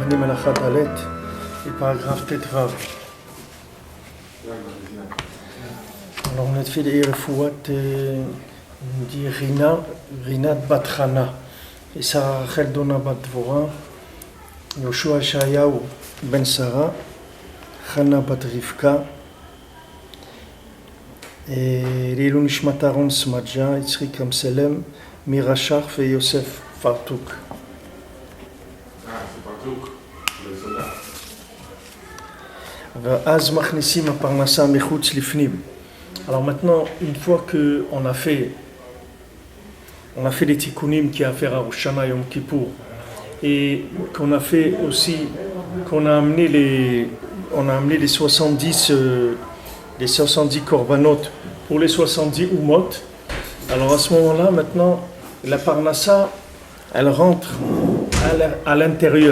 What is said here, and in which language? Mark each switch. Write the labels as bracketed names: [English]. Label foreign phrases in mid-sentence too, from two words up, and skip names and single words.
[Hebrew] הלכה דלת, [French] et paragraphe Tetvav. Alors on a fait les refouat dit Rinat Bat Chana, et Sarah Rachel Dona Bat Dvorah, Yoshua Shayahu Ben Sarah, Chana Bat Rivka, et [Hebrew] לעילוי נשמת [French] Aaron Smadja, Yitzrik Amselem, Mira Sharf et Yosef Fartouk. Ah, c'est Fartouk, le soldat. [Hebrew] ואז מכניסים הפרנסה מחוץ לפנים. [French] Alors maintenant, une fois qu'on a fait les tikkunim qui a à faire à Rosh Hashanah Yom Kippour, et qu'on a fait aussi, qu'on a amené les 70 korbanot pour les 70 umot, alors à ce moment-là, maintenant, la parnassa, elle rentre à l'intérieur.